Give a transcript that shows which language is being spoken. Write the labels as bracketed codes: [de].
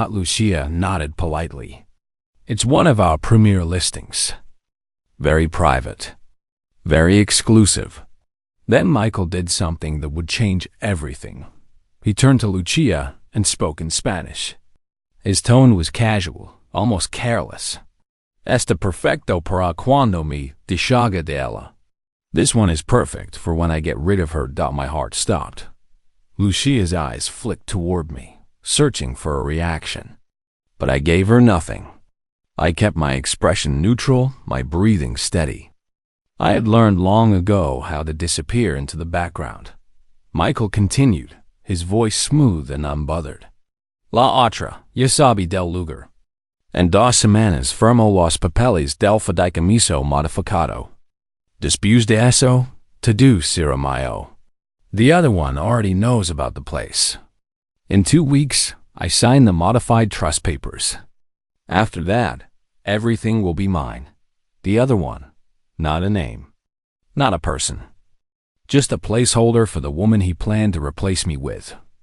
[en] Lucia nodded politely. "It's one of our premier listings. Very private. Very exclusive." Then Michael did something that would change everything. He turned to Lucia and spoke in Spanish. His tone was casual, almost careless. [es] "Está perfecto para cuando me deshaga de ella." [en] This one is perfect for when I get rid of her. My heart stopped. Lucia's eyes flicked toward me, searching for a reaction. But I gave her nothing. I kept my expression neutral, my breathing steady. I had learned long ago how to disappear into the background. Michael continued, his voice smooth and unbothered. [es] "La otra, ya sabe del lugar. En 2 semanas firmo los papeles del fideicomiso modificado. Después de eso, todo será mío." [en] The other one already knows about the place. In 2 weeks, I signed the modified trust papers. After that, everything will be mine. The other one, not a name, not a person. Just a placeholder for the woman he planned to replace me with.